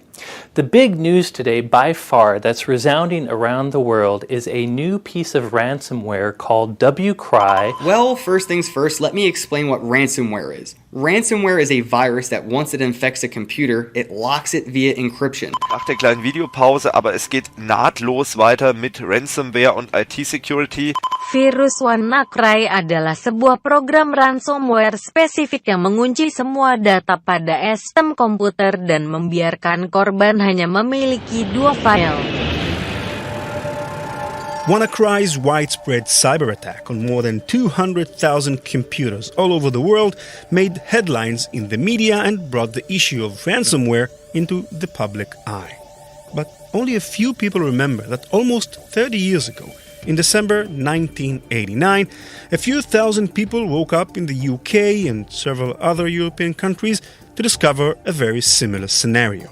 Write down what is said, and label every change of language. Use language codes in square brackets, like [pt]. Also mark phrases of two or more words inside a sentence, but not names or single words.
[en] The big news today, by far, that's resounding around the world is a new piece of ransomware called WannaCry. Well, first things first, let me explain what ransomware is. Ransomware is a virus that once it infects a computer, it locks it via encryption. [de] Nach der kleinen Videopause, aber es geht nahtlos weiter mit Ransomware und IT-Security. [id] Virus WannaCry adalah sebuah program ransomware spesifik yang mengunci semua data pada sistem komputer dan membiarkan korban hanya memiliki dua file. [en] WannaCry's widespread cyber attack on more than 200,000 computers all over the world made headlines in the media and brought the issue of ransomware into the public eye. But only a few people remember that almost 30 years ago, in December 1989, a few thousand people woke up in the UK and several other European countries to discover a very similar scenario.